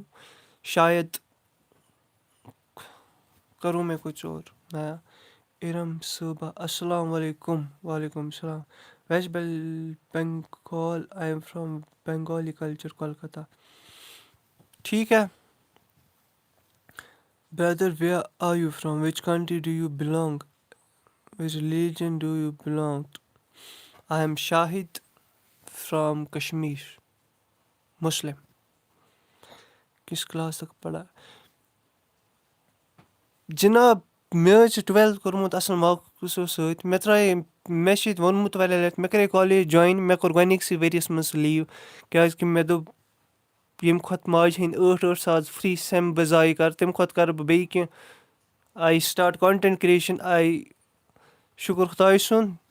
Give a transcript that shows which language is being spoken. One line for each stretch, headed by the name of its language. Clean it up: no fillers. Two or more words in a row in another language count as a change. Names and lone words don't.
Urdu: شاید کروں میں کچھ اور نیا. ارم صوبہ,
Arabic: السلام علیکم. وعلیکم السلام.
English: West Bengal, I am from Bengali culture Kolkata.
Urdu: ٹھیک ہے.
English: brother where are you from, which country do you belong, which religion do you belong. I am Shahid from Kashmir, Muslim.
Urdu: کس کلاس تک پڑھا جناب؟
Kashmiri: مےٚ حظ چھِ 12th کوٚرمُت اَصٕل مارکسو سۭتۍ. مےٚ ترٛایے, مےٚ چھِ ییٚتہِ ووٚنمُت واریاہ لَٹہِ, مےٚ کَرے کالیج جویِن, مےٚ کوٚر گۄڈنِکسٕے ؤریَس منٛز لیٖو, کیٛازِکہِ مےٚ دوٚپ ییٚمہِ کھۄتہٕ ماجہِ ہِنٛدۍ 8 ساس فرٛی سٮ۪م بہٕ ضایع کَرٕ, تَمہِ کھۄتہٕ کَرٕ بہٕ بیٚیہِ کینٛہہ.
English: I started content creation,
Kashmiri: شُکُر خۄداے سُنٛد.